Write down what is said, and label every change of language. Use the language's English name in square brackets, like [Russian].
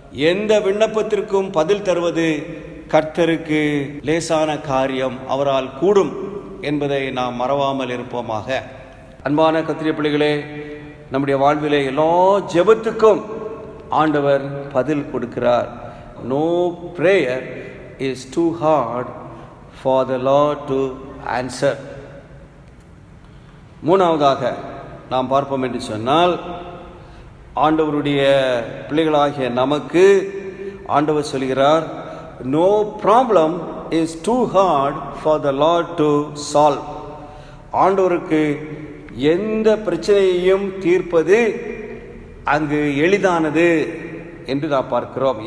[Tamil] எந்த விண்ணப்பத்திற்கும் பதில் தருவது கர்த்தருக்கு லேசான காரியம், அவரால் கூடும் என்பதை நாம் மறவாமல் இருப்போமாக. அன்பான கர்த்தருடைய பிள்ளைகளே, நம்முடைய வாழ்விலே எல்லா ஜெபத்துக்கும் ஆண்டவர் பதில் கொடுக்கிறார். [English] No prayer is too hard for the Lord to answer. [Tamil] மூணாவதாக நாம் பார்ப்போம் என்று சொன்னால், ஆண்டவருடைய பிள்ளைகளாகிய நமக்கு ஆண்டவர் சொல்கிறார், [English] no problem is too hard for the Lord to solve. [Tamil] ஆண்டவருக்கு எந்த பிரச்சனையையும் தீர்ப்பது அங்கு எளிதானது என்று நாம் பார்க்கிறோம்.